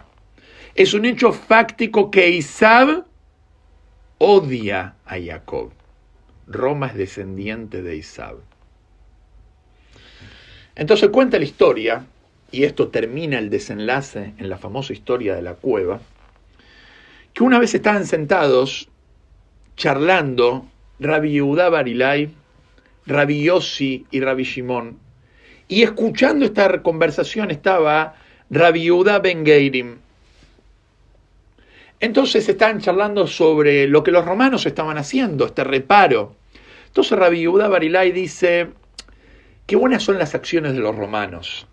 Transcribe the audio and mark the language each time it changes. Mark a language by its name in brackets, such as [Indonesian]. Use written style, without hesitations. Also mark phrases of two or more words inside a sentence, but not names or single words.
[Spanish] Es un hecho fáctico que Isab odia a Jacob. Roma es descendiente de Isab. Entonces cuenta la historia, y esto termina el desenlace en la famosa historia de la cueva, que una vez estaban sentados charlando Rabbi Yehudá bar Ilai, Rabbi Yossi y Rabbi Shimon, y escuchando esta conversación estaba Rabbi Yehudá ben Geirim. Entonces estaban charlando sobre lo que los romanos estaban haciendo, este reparo. Entonces Rabbi Yehudá bar Ilai dice: qué buenas son las acciones de los romanos.